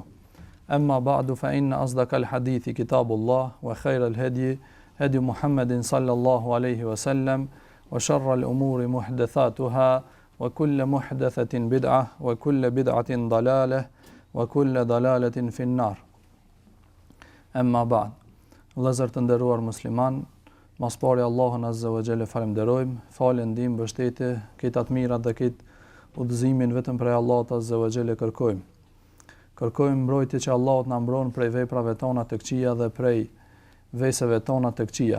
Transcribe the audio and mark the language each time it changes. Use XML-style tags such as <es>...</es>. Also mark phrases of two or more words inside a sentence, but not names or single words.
<ar>أما بعد فإن أصدق الحديث كتاب الله وخير الهدي هدي محمد صلى الله عليه وسلم وشر الأمور محدثاتها وكل محدثة بدعة وكل بدعة ضلالة وكل ضلالة في النار. أما بعد.</ar> <sq>Vëllezër të nderuar musliman, mas pari Allahun</sq> <ar>عز وجل</ar> <sq>falenderojmë, falë ndihmë mbështetje, këtë të mirat dhe këtë udhëzimin vetëm prej Allahut</sq> <ar>عز وجل</ar> <sq>kërkojmë. Kërkojmë mbrojtje që Allahut na mbron prej veprave tona të këqija dhe prej veseve tona të këqija.</sq>